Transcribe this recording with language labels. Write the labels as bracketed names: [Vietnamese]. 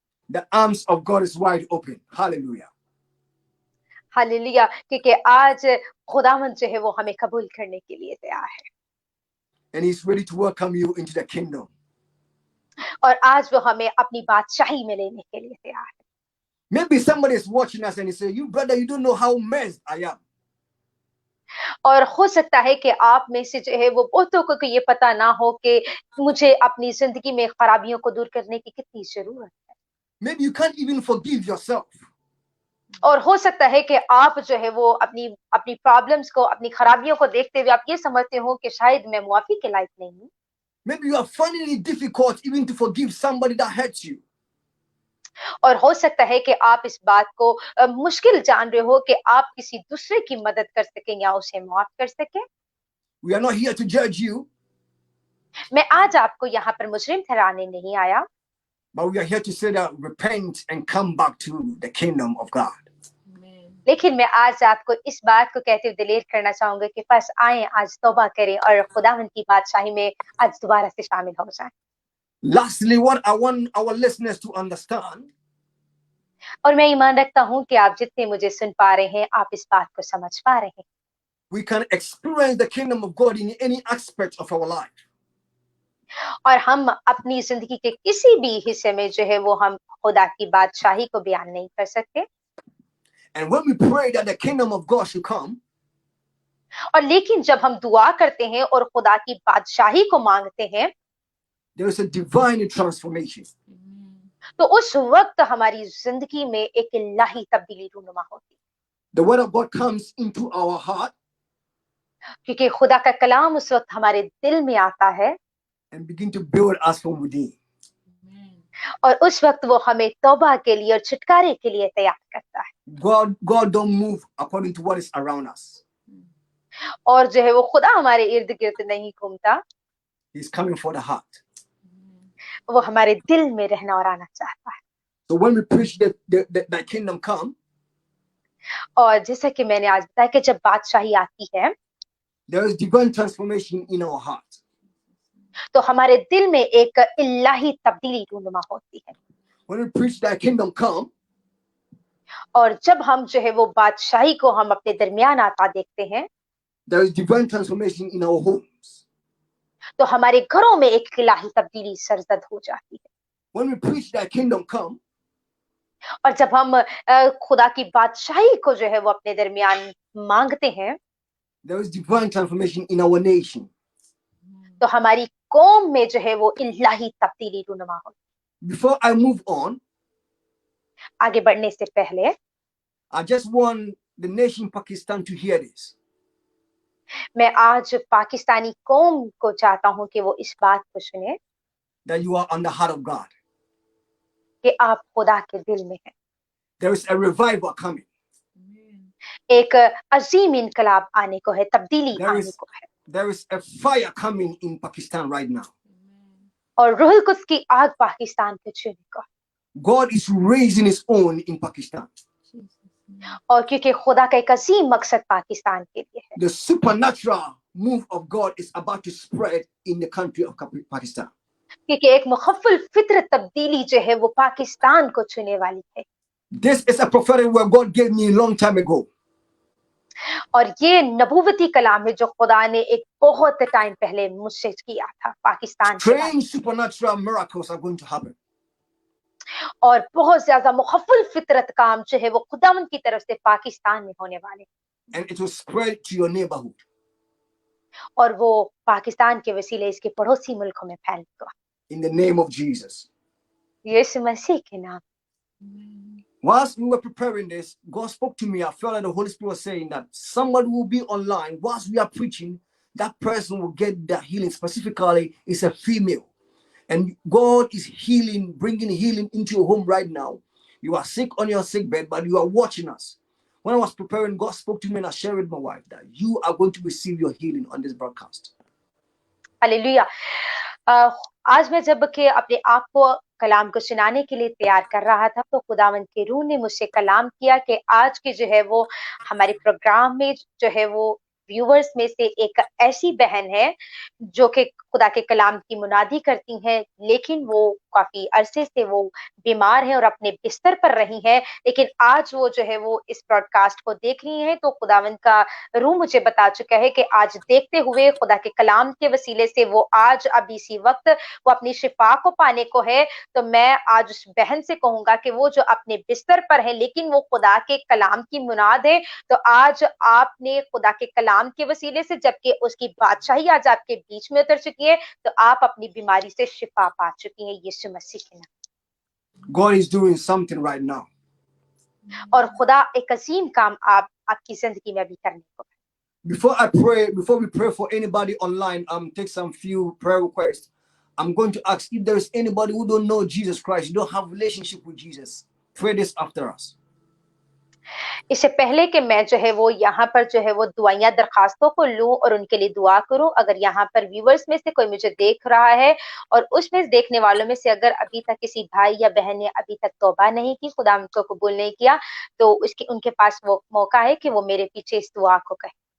[English] The arms of God is wide open. Hallelujah. [Hindi] Hallelujah, क्योंकि आज खुदावंद जो है वो हमें कबूल करने के लिए तैयार है [English] and He's ready to welcome you into the kingdom. [Hindi] और आज वो हमें अपनी बादशाही में लेने के लिए तैयार है। [English] Maybe somebody is watching us and he say, "You brother, you don't know how messed I am." [Hindi] और हो सकता है कि आप में से जो है वो बहुतों को ये पता ना हो कि मुझे अपनी जिंदगी में खराबियों को दूर करने की कितनी जरूरत है। [English] Maybe you can't even forgive yourself. [Hindi] और हो सकता है कि आप जो है वो अपनी अपनी प्रॉब्लम्स को, अपनी खराबियों को देखते हुए आप ये समझते हो कि शायद मैं मुआफी के लायक नहीं हूँ। [English] Maybe you are finding it difficult even to forgive somebody that hurts you. [Hindi] और हो सकता है कि आप इस बात को मुश्किल जान रहे हो कि आप किसी दूसरे की मदद कर सकें या उसे माफ कर सकें। [English] We are not here to judge you, [Hindi] मैं आज आपको यहाँ पर मुजरिम ठहराने नहीं आया, [English] but we are here to say that repent and come back to the kingdom of God. Amen. [Hindi] लेकिन मैं आज आपको इस बात को कहते हुए दिलेर करना चाहूंगा कि बस आए, आज तौबा करें और खुदावंद की बादशाही में आज दोबारा से शामिल हो जाएं। [English] Lastly, what I want our listeners to understand, [Hindi] और मैं ईमान रखता हूं कि आप जितने मुझे सुन पा रहे हैं, आप इस बात को समझ पा रहे हैं। [English] we can experience the kingdom of God in any aspect of our life. [Hindi] और हम अपनी जिंदगी के किसी भी हिस्से में जो है वो हम खुदा की बादशाही को बयान नहीं कर सकते। [English] And when we pray that the kingdom of God should come, [Hindi] और लेकिन जब हम दुआ करते हैं और खुदा की बादशाही को मांगते हैं, [English] there is a divine transformation. Amen. [Hindi] तो उस वक्त हमारी जिंदगी में एक इलाही तब्दीली रूनुमा होती है, [English] The word of God comes into our heart [Hindi] क्योंकि खुदा का कलाम उस वक्त हमारे दिल में आता है [English] and begin to build us from within. Amen. [Hindi] और उस वक्त वो हमें तौबा के लिए और छुटकारे के लिए तैयार करता है। [English] God don't move according to what is around us. [Hindi] और जो है वो खुदा हमारे इर्द गिर्द नहीं घूमता, [English] He's coming for the heart. [Hindi] वो हमारे दिल में रहना और आना चाहता है। [English] So when we preach that the kingdom come, [Hindi] और जैसा कि मैंने आज बताया कि जब बादशाही आती है [English] there is divine transformation in our heart. [Hindi] तो हमारे दिल में एक इलाही तब्दीली रूनुमा होती है। [English] When we preach that kingdom come, [Hindi] और जब हम जो है वो बादशाही को हम अपने दरमियान आता देखते हैं, [English] there is divine transformation in our homes. [Hindi] तो हमारे घरों में एक इलाही तब्दीली सरजद हो जाती है। [English] When we preach that kingdom come, [Hindi] और जब हम खुदा की बादशाही को जो है वो अपने दरमियान मांगते हैं, [English] there is divine transformation in our nation. [Hindi] तो हमारी कौम में जो है वो इलाही तब्दीली रूनुमा होती है। [English] Before I move on, [Hindi] आगे बढ़ने से पहले [English] I just want the nation Pakistan to hear this. [Hindi] मैं आज पाकिस्तानी कौम को चाहता हूं कि वो इस बात को सुने [English] That you are on the heart of God. [Hindi] कि आप खुदा के दिल में हैं। [English] There is a revival coming. Amen. [Hindi] एक अजीम इनकलाब आने को है, तब्दीली [English] There [Hindi] आने [English] is- [Hindi] को है [English] There is a fire coming in Pakistan right now. Amen. [Hindi] और रूहुल कुद्स की आग पाकिस्तान पे छूने को है। [English] God is raising his own in Pakistan. Jesus' name. [Hindi] और क्योंकि खुदा का एक अजीम मकसद पाकिस्तान के लिए है, [English] The supernatural move of God is about to spread in the country of Pakistan. [Hindi] क्योंकि एक मुखफ़्फ़ल फितरत तब्दीली जो है वो पाकिस्तान को छूने वाली है। [English] This is a prophetic word God gave me a long time ago. [Hindi] और ये नबूवती कलाम है जो खुदा ने एक बहुत टाइम पहले मुझसे किया था पाकिस्तान के बारे में। [English] Strange supernatural miracles are going to happen. [Hindi] और बहुत ज्यादा मुखफ़्फ़ल फितरत काम जो है वो खुदावंद की तरफ से पाकिस्तान में होने वाले हैं। [English] And it will spread to your neighborhood. [Hindi] और वो पाकिस्तान के वसीले इसके पड़ोसी मुल्कों में फैलेगा [English] In the name of Jesus. [Hindi] यीशु मसीह के नाम। [English] Amen. Whilst we were preparing this, God spoke to me. I felt like the Holy Spirit was saying that somebody will be online whilst we are preaching. That person will get that healing. Specifically, it's a female. And God is healing, bringing healing into your home right now. You are sick on your sick bed, but you are watching us. When I was preparing, God spoke to me and I shared with my wife that you are going to receive your healing on this broadcast. [Hindi] Hallelujah. आज मैं जब के अपने आप को कलाम को सुनाने के लिए तैयार कर रहा था तो खुदावंद के रूह ने मुझसे कलाम किया कि आज के जो है वो हमारे प्रोग्राम में जो है वो व्यूअर्स में से एक ऐसी बहन है जो कि खुदा के कलाम की मुनादी करती हैं, लेकिन वो काफी अरसे से वो बीमार है और अपने बिस्तर पर रही हैं, लेकिन आज वो जो है वो इस ब्रॉडकास्ट को देख रही हैं। तो खुदावंद का रूह मुझे बता चुका है कि आज देखते हुए खुदा के कलाम के वसीले से वो आज अब इसी वक्त वो अपनी शिफा को पाने को है। तो मैं आज उस बहन से कहूंगा कि वो जो अपने बिस्तर पर है लेकिन वो खुदा के कलाम की मुनाद है, तो आज आपने खुदा के कलाम के वसीले से, जबकि उसकी बादशाही आज आपके बीच में उतर चुकी है, तो आप अपनी बीमारी से शिफा पा चुकी हैं यीशु मसीह के नाम। [English] God is doing something right now. [Hindi] और खुदा एक अजीम काम आपकी जिंदगी में अभी करने को है। [English] Before we pray for anybody online, take some few prayer requests. I'm going to ask if there is anybody who don't know Jesus Christ, you don't have relationship with Jesus. Pray this after us. [Hindi] इससे पहले कि मैं जो है वो यहाँ पर जो है वो दुआइयां दरखास्तों को लूं और उनके लिए दुआ करूं, अगर यहाँ पर व्यूवर्स में से कोई मुझे देख रहा है और उसमें देखने वालों में से अगर अभी तक किसी भाई या बहन ने अभी तक तौबा नहीं की, खुदा उनको कबूल नहीं किया, तो उनके पास वो मौका है कि वो मेरे पीछे इस दुआ को कहे।